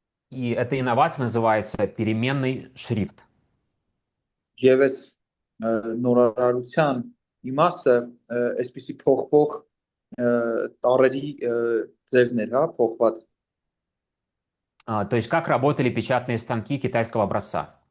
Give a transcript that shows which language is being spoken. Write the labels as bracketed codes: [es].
[ru] И эта инновация называется переменный шрифт. [hy] Եվ այս նորարարության իմաստը այսպիսի փոխվող տարերի ձևն էր, հա, փոխված։ [ru] То есть как работали печатные станки китайского образца?